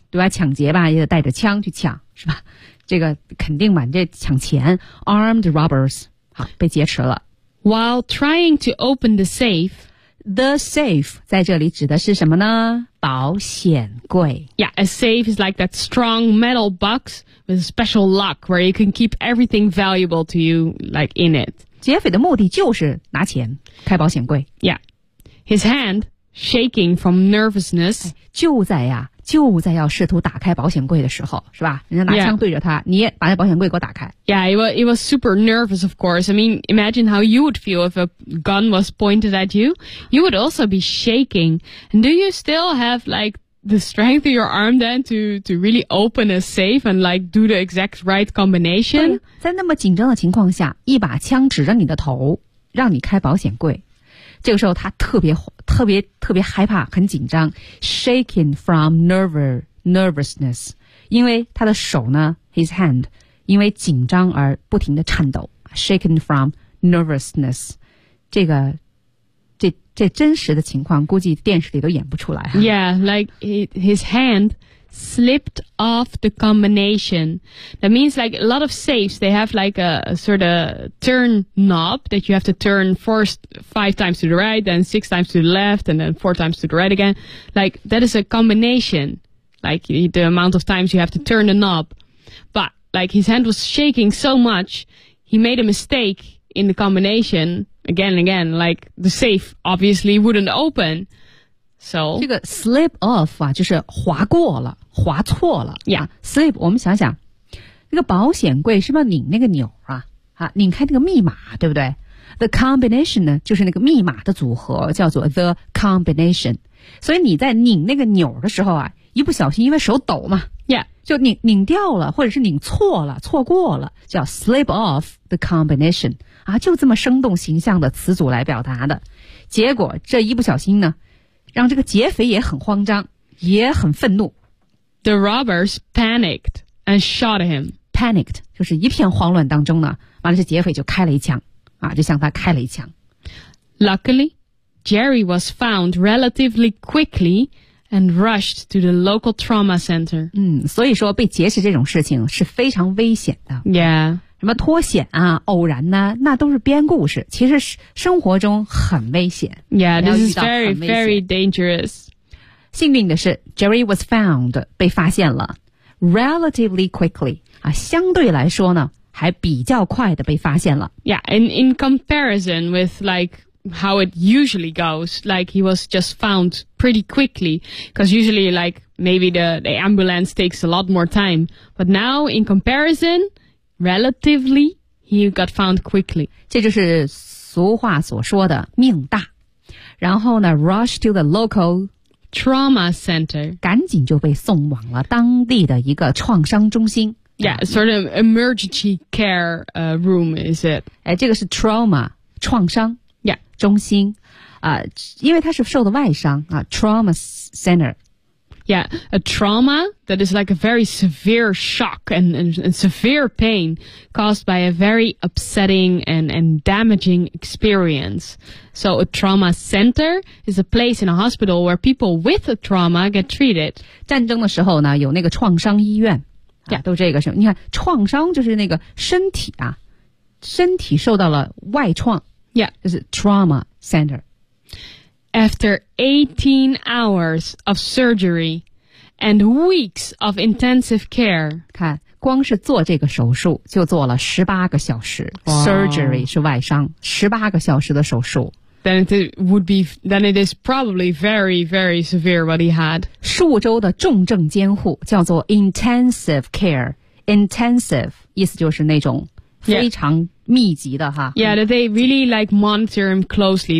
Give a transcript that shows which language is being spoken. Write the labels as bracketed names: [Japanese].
[Chinese] 对吧抢劫吧也得带着枪去抢是吧这个肯定嘛这抢钱 [English] Armed robbers. [Chinese] 好被劫持了 [English] While trying to open the safe, The safe [Chinese] 在这里指的是什么呢？保险柜。 [English] Yeah, a safe is like that strong metal box with a special lock where you can keep everything valuable to you, like in it. [Chinese] 劫匪的目的就是拿钱，开保险柜。 [English] Yeah, his hand shaking from nervousness. [Chinese] 就在要试图打开保险柜的时候，是吧？人家拿枪对着他， [English] yeah. [Chinese] 你也把那保险柜给我打开。 [English] Yeah, it was super nervous, of course. I mean, imagine how you would feel if a gun was pointed at you. You would also be shaking. And do you still have, like, the strength of your arm then to really open a safe and, like, do the exact right combination? [Chinese] 对，在那么紧张的情况下，一把枪指着你的头，让你开保险柜。这个时候他特别害怕很紧张 [English] shaking from nervousness [Chinese] 因为他的手呢 [English] his hand [Chinese] 因为紧张而不停地颤抖 shaking from nervousness 这个这真实的情况估计电视里都演不出来 [English] Yeah, like his hand slipped off the combination That means like a lot of safes They have like a sort of turn knob That you have to turn first five times to the right Then six times to the left And then four times to the right again Like that is a combination Like the amount of times you have to turn the knob But like his hand was shaking so much He made a mistake in the combination Again and again Like the safe obviously wouldn't open So, [Chinese] 这个 [English] slip off [Chinese] 啊，就是滑过了，滑错了。 [English] Yeah, slip. [Chinese] 我们想想，那个保险柜是不是拧那个钮啊？啊，拧开那个密码，对不对 ？ [English] The combination [Chinese] 呢，就是那个密码的组合，叫做 the combination。所以你在拧那个钮的时候啊，一不小心，因为手抖嘛 [English] ，Yeah， [Chinese] 就拧掉了，或者是拧错了，错过了，叫 [English] slip off the combination。 [Chinese] 啊，就这么生动形象的词组来表达的。结果这一不小心呢。让这个劫匪也很慌张，也很愤怒。 [English] The robbers panicked and shot him. [Chinese] Panicked 就是一片慌乱当中呢，完了这劫匪就开了一枪，啊，就向他开了一枪。 [English] Luckily, Jerry was found relatively quickly and rushed to the local trauma center. [Chinese] 所以说被劫持这种事情是非常危险的。 Yeah. 什么脱险啊，偶然呢，那都是编故事。其实生活中很危险。 [English] Yeah, this is very, very dangerous. [Chinese] 幸运的是 , [English] Jerry was found, [Chinese] 被发现了。 [English] Relatively quickly, [Chinese] 啊，相对来说呢，还比较快的被发现了。 [English] Yeah, and in comparison with like,how it usually goes, like he was just found pretty quickly, because usually like maybe the ambulance takes a lot more time. But now in comparison, relatively, he got found quickly. [Chinese] 这就是俗话所说的命大。然后呢 [English] rush to the local trauma center. [Chinese] 赶紧就被送往了当地的一个创伤中心。 [English] Yeah, sort of emergency care room, is it? [Chinese] 哎，这个是 trauma, 创伤。中心啊、因为他是受的外伤啊 [English] trauma center. Yeah, a trauma that is like a very severe shock and severe pain caused by a very upsetting and damaging experience. So a trauma center is a place in a hospital where people with a trauma get treated. [Chinese] 战争的时候呢有那个创伤医院、啊、 [English] yeah, [Chinese] 都这个是你看创伤就是那个身体啊身体受到了外创。 [English] Yeah, this is trauma center. After 18 hours of surgery and weeks of intensive care. [Chinese] 看光是做这个手术就做了18个小时。 [English] Wow. [Chinese] Surgery 是外伤 ,18 个小时的手术。 [English] Then it is probably very, very severe what he had. [Chinese] 数周的重症监护叫做 [English] intensive care. [Chinese] Intensive, 意思就是那种非常密集的哈。 [English] Yeah, they really like monitor him closely.